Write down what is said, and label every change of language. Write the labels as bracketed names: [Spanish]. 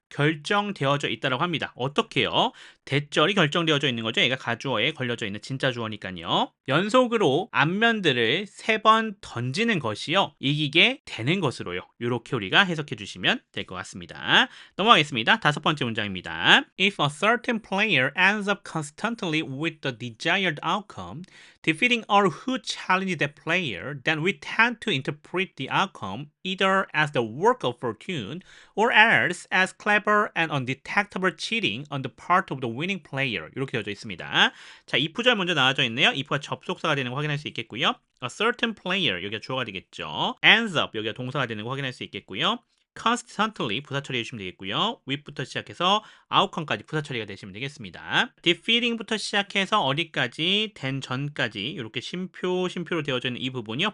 [Korean] 결정되어져 있다라고 합니다. 어떻게요? 대절이 결정되어져 있는 거죠. 얘가 가주어에 걸려져 있는 진짜 주어니까요. 연속으로 앞면들을 3번 던지는 것이요. 이기게 되는 것으로요. 이렇게 우리가 해석해 주시면 될 것 같습니다. 넘어가겠습니다. 5번째 문장입니다. [English] If a certain player ends up constantly with the desired outcome, defeating all who challenge that player, then we tend to interpret the outcome either as the work of fortune or else as clever and undetectable cheating on the part of the winning player. [Korean] 이렇게 되어져 있습니다. 자, if절 먼저 나와져 있네요. if가 접속사가 되는 거 확인할 수 있겠고요. A certain player, 여기가 주어가 되겠죠. ends up, 여기가 동사가 되는 거 확인할 수 있겠고요. constantly 부사 처리해 주시면 되겠고요. with부터 시작해서 outcome까지 부사 처리가 되시면 되겠습니다. defeating부터 시작해서 어디까지 된 전까지 이렇게 심표로 되어져 있는 이 부분이요.